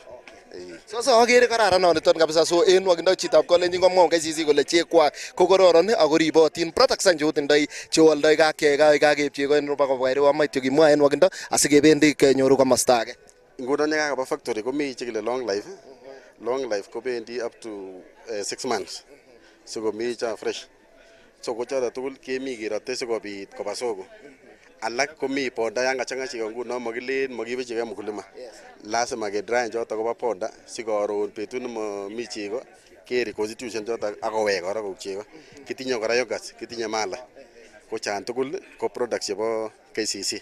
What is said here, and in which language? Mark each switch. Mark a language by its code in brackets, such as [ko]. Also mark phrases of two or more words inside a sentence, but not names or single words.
[kln] So agere kararan noniton kabisa. So en wakindo chitab kolenjin komwaun KCC kole chekwak ko kororon ako ribotin products an chotindoi cheoldoi kakeib chego en roba kobwa ireu amaityo kimwa en wakindo asikebendi kenyoru komosta age. Ngunon yekakaba factory komi chekile [en] long life. Long life kobendi up to 6 months. [kln] So komi cha fresh. So kochoto tugul kemi kerote sikobit koba soko. Alak komi poda yang kachanga chego ngunon makilen makibe chego mkulima. Lazima ke dry joto koba poda sikoron betut nemi chego ke reconstitution joto akowek kora kou chego. Kitinye kora yogurt, kitinye mala. Ko chan tugul ko products chebo KCC.